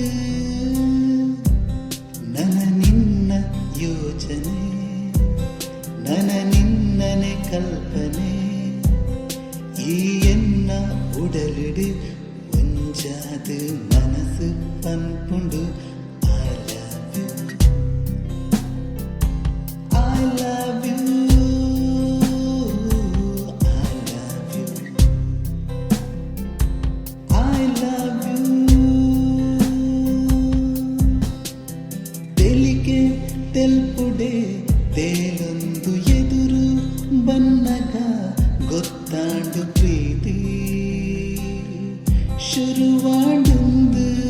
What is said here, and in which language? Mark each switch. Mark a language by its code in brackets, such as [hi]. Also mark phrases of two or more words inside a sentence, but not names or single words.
[kn] ನನ ನಿನ್ನ ಯೋಚನೆ ನನ ನಿನ್ನನೆ ಕಲ್ಪನೆ [tcy] ಈ ಎನ್ನ ಉಡಲಿಡು ಒಂಜಾದು ಮನಸ್ಸು ಪನ್ಪುಂಡು [en] I love you I love you I love you [tcy] ತೆಲಿಗೆ ತೆಲ್ಪುಡೆ ತೇಲೊಂದು ಎದುರು ಬನ್ನಗ ಗೊತ್ತಾಂಡು ಪ್ರೀತಿ ಶುರುವಾಡುಂದು